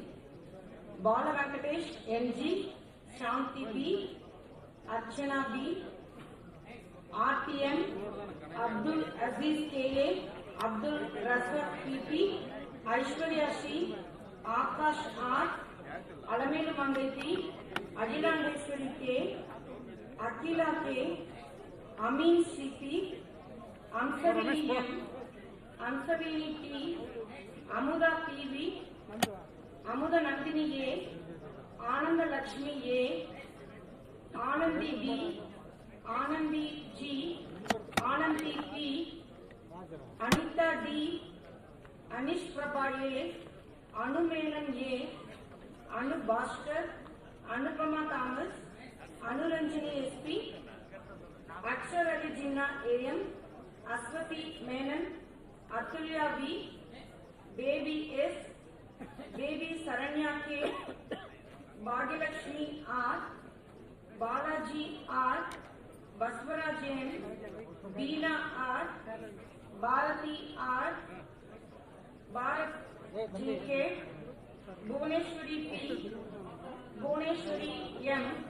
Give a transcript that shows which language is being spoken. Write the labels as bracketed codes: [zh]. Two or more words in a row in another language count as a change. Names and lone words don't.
[en] Bala Venkatesh MG, Thanthi B, Archana B, RTM, Abdul Aziz KA, Abdul Razak PP, Aishwarya C, Akash R, Alamelu Mandai P, Agilandeshwari K, Akila K, Amin CP, Ansavini M, Ansavini T, Amuda PV, Amuda Nandini A, Ananda Lakshmi A, Anandi B, Anandi G, Anandi P, Anita D, Anish Prabha A, Anu Melan A, Anu Bhaskar, Anupama Thomas, Anu Ranjani SP, Akshar Ali Jinnah AM, Aswati Menon, Atulya V, Baby S, Baby Saranya K, Bhagyalakshmi R, Balaji R, Baswaraj N, Dina R, Bharati R, Bharat GK, Bhuvaneshwari P, Bhuvaneshwari M,